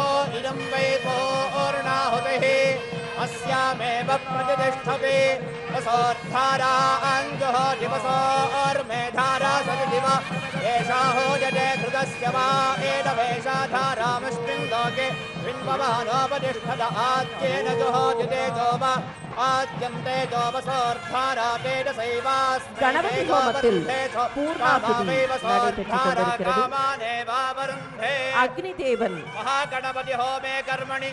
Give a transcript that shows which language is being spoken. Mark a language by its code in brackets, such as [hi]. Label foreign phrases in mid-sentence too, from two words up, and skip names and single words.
[sa] इदं वै पूर्णाहुतिः अस्यामेव प्रतिष्ठति वसोद्धारा अञ्जुहोति वसोर्मेधारा सदिव एषा होजते कृतस्य वा एदवेषा धारामस्मिन् लोके बिम्बवानोपतिष्ठत आद्येन जुहोति तेजो वा आद्यं तेजो वसोर्धारा तेजसैवास्मै [ta] கணபதி ஹோமத்தில் பூர்ணாகுதி நடைபெற்றுக் கொண்டிருக்கிறது. அக்னி தேவன் [sa] महागणपति होमे कर्मणि